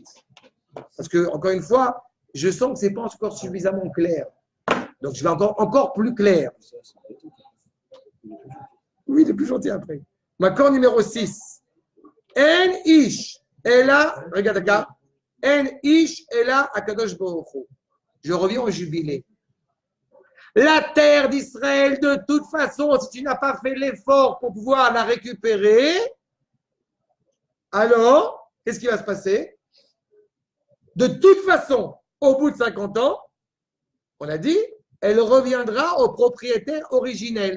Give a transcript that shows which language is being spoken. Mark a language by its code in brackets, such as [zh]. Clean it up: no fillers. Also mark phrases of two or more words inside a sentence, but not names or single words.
[fr] Parce que, encore une fois, je sens que ce n'est pas encore suffisamment clair. Donc, je vais encore plus clair. Oui, il est plus gentil après. Macor numéro 6. [he] אין איש אלא, [fr] regarde là. [he] אין איש אלא הקדוש ברוך הוא. [fr] Je reviens au jubilé. La terre d'Israël, de toute façon, si tu n'as pas fait l'effort pour pouvoir la récupérer, alors, qu'est-ce qui va se passer? De toute façon, au bout de 50 ans, on a dit, elle reviendra au propriétaire originel.